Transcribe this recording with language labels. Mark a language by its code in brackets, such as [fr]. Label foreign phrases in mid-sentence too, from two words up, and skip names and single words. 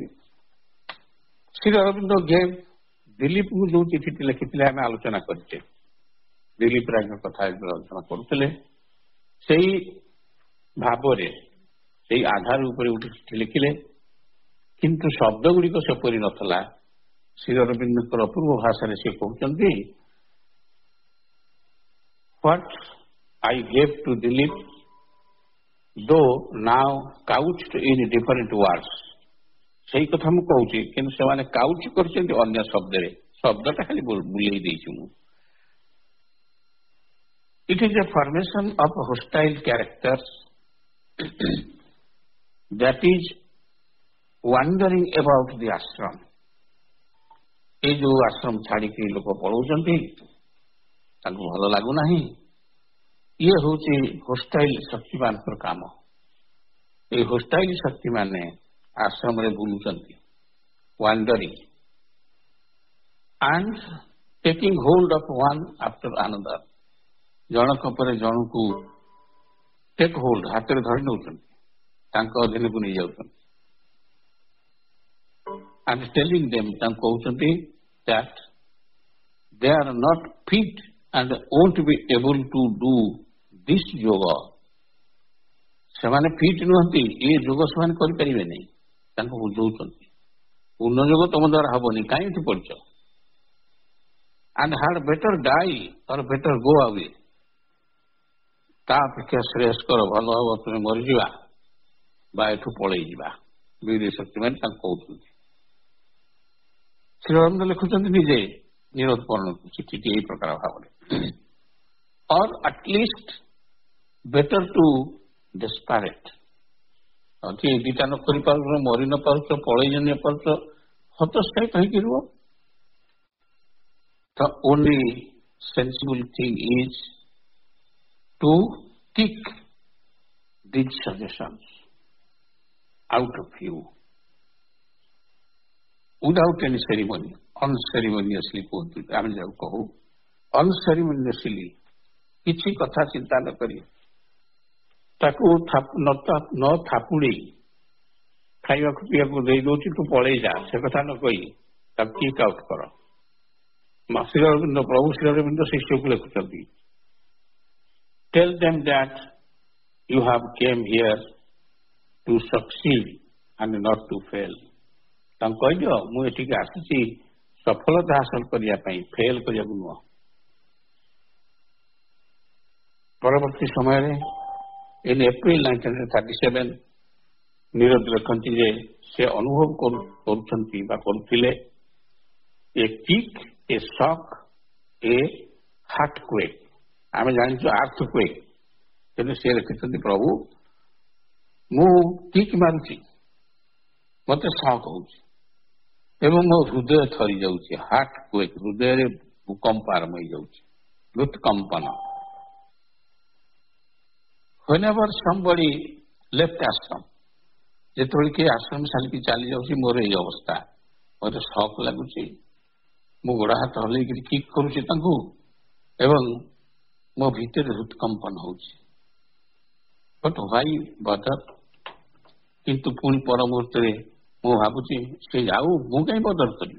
[or] ଶ୍ରୀ ଅରବିନ୍ଦ ଗେଭ୍ ଦିଲ୍ଲୀପଙ୍କୁ ଯୋଉ ଚିଠିଟି ଲେଖିଥିଲେ ଆମେ ଆଲୋଚନା କରିଛେ, ଦିଲ୍ଲୀପ ରାୟଙ୍କ କଥା ଆଲୋଚନା କରୁଥିଲେ, ସେଇ ଭାବରେ ସେଇ ଆଧାର ଉପରେ ଗୋଟେ ଚିଠି ଲେଖିଲେ। କିନ୍ତୁ ଶବ୍ଦ ଗୁଡ଼ିକ ସେପରି ନଥିଲା। ଶ୍ରୀ ଅରବିନ୍ଦଙ୍କର ଅପୂର୍ବ ଭାଷାରେ ସେ କହୁଛନ୍ତି, [en] What I gave to Dilip, though now couched in different words. [or] ସେଇ କଥା ମୁଁ କହୁଛି, କିନ୍ତୁ ସେମାନେ କାଉଚ କରିଛନ୍ତି ଅନ୍ୟ ଶବ୍ଦରେ, ଶବ୍ଦଟା ଖାଲି ବୁଲେଇ ଦେଇଛି ମୁଁ। [en] It is a formation of hostile characters that is wandering about the ashram. [or] ଏଇ ଯୋଉ ଆଶ୍ରମ ଛାଡ଼ିକି ଲୋକ ପଳଉଛନ୍ତି, ତାଙ୍କୁ ଭଲ ଲାଗୁନାହିଁ, ଇଏ ହଉଛି ହୋଷ୍ଟାଇଲ ଶକ୍ତିମାନଙ୍କର କାମ। ଏଇ ହୋଷ୍ଟାଇଲ ଶକ୍ତି ମାନେ ଆଶ୍ରମରେ ବୁଲୁଛନ୍ତି, [en] wandering and taking hold of one after another. [or] ଜଣକ ପରେ ଜଣକୁ [en] take hold, [or] ହାତରେ ଧରି ନେଉଛନ୍ତି, ତାଙ୍କ ଅଧୀନକୁ ନେଇଯାଉଛନ୍ତି। [en] and telling them, [or] ତାଙ୍କୁ କହୁଛନ୍ତି [en] that they are not fit and won't be able to do this yoga. [or] ସେମାନେ ଫିଟ୍ ନୁହନ୍ତି, ଏ ଯୋଗ ସେମାନେ କରିପାରିବେ ନାହିଁ, ତାଙ୍କୁ ବୁଝଉଛନ୍ତି। ପୂର୍ଣ୍ଣ ଯୋଗ ତମ ଦ୍ୱାରା ହବନି, କାହିଁକି ପଡିଛ? [en] and had better die or better go away. [or] ତା ଅପେକ୍ଷା ଶ୍ରେୟସ୍କର, ଭଲ ହବ ତୁମେ ମରିଯିବା ବା ଏଠୁ ପଳେଇ ଯିବା। ବୀର ଶକ୍ତିମାନେ ତାଙ୍କୁ କହୁଛନ୍ତି। ଶ୍ରୀ ଅରବିନ୍ଦ ଲେଖୁଛନ୍ତି ନିଜେ ନିରୋଧପୂର୍ଣ୍ଣ ଚିଠିଟି ଏଇ ପ୍ରକାର ଭାବରେ, [en] or at least better to desperate. [or] ଏ ଦିଟା ନ କରିପାରୁଛ, ମରି ନ ପାରୁଛ, ପଳେଇ ନ ପାରୁଛ, ହତୋତ୍ସାହୀ କାହିଁକି ରୁହ? [en] The only sensible thing is to kick these suggestions out of you without any ceremony, unceremoniously [or] କୁହନ୍ତୁ, ଆମେ ଯାକୁ କହୁ unceremoniously, କିଛି କଥା ଚିନ୍ତା ନ କରି, ତାକୁ ନ ଥାପୁଡ଼େଇ ଖାଇବାକୁ ପିଇବାକୁ ଦେଇ ଦଉଛି, ତୁ ପଳେଇ ଯା, ସେ କଥା ନ କହି ତାକୁ [en] kick out [or] କର। ଶ୍ରୀ ଅରବିନ୍ଦ, ପ୍ରଭୁ ଶ୍ରୀ ଅରବିନ୍ଦ ଶିଷ୍ୟକୁ ଲେଖୁଛନ୍ତି, [en] tell them that you have came here to succeed and not to fail. [or] ତାଙ୍କୁ କହିଦିଅ, ମୁଁ ଏଠିକି ଆସିଛି ସଫଳତା ହାସଲ କରିବା ପାଇଁ, ଫେଲ କରିବାକୁ ନୁହଁ। ପରବର୍ତ୍ତୀ ସମୟରେ [en] in April 1937 [or] ନିରୋଧ ଲେଖନ୍ତି ଯେ ସେ ଅନୁଭବ କରୁଛନ୍ତି ବା କରୁଥିଲେ [en] a kick, a shock, a heart quake. [or] ଆମେ ଜାଣିଛୁ [en] earth quake, [or] କିନ୍ତୁ ସେ ଲେଖିଛନ୍ତି ପ୍ରଭୁ ମୁଁ କିକ୍ ମାରୁଛି, ମତେ ସକ୍ ହଉଛି ଏବଂ ମୋ ହୃଦୟ ଥରି ଯାଉଛି, [en] heart quake, [or] ହୃଦୟରେ ଭୂକମ୍ପ ଆରମ୍ଭ ହେଇଯାଉଛି, ହୃତ୍କମ୍ପନ। [en] Whenever somebody left ashram, [or] ଯେତେବେଳେ କିଏ ଆଶ୍ରମ ଛାଡ଼ିକି ଚାଲି ଯାଉଛି, ମୋର ଏଇ ଅବସ୍ଥା, ମୋତେ ସକ୍ ଲାଗୁଛି, ମୁଁ ଗୋଡ଼ ହାତ ହଲେଇକିରି କିକ୍ କରୁଛି ତାଙ୍କୁ ଏବଂ ମୋ ଭିତରେ ହୃତ୍କମ୍ପନ ହଉଛି। [en] But why bother? [or] କିନ୍ତୁ ପୁଣି ପର ମୁହୂର୍ତ୍ତରେ ମୁଁ ଭାବୁଛି ସେ ଯାଉ, ମୁଁ କାହିଁ ବଦର କରିବି?